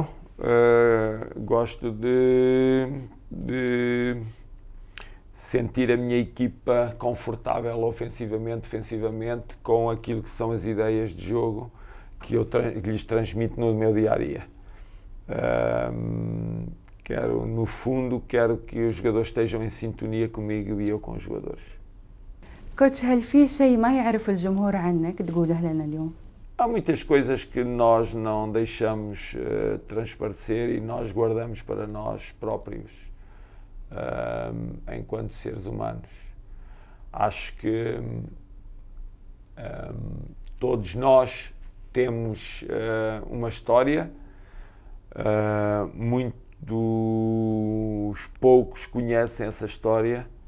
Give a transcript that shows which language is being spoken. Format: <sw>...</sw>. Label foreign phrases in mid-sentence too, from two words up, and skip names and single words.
<pt>Gosto de sentir a minha equipa confortável ofensivamente, defensivamente, com aquilo que são as ideias de jogo que lhes transmito no meu dia-a-dia. Quero que os jogadores estejam em sintonia comigo e eu com os jogadores.</pt> <ar>كوتش هل في شيء ما يعرف الجمهور عنك تقوله لنا اليوم؟</ar> <pt>Há muitas coisas que nós não deixamos transparecer e nós guardamos para nós próprios, enquanto seres humanos. Acho que todos nós temos uma história, muitos poucos conhecem essa história.</pt>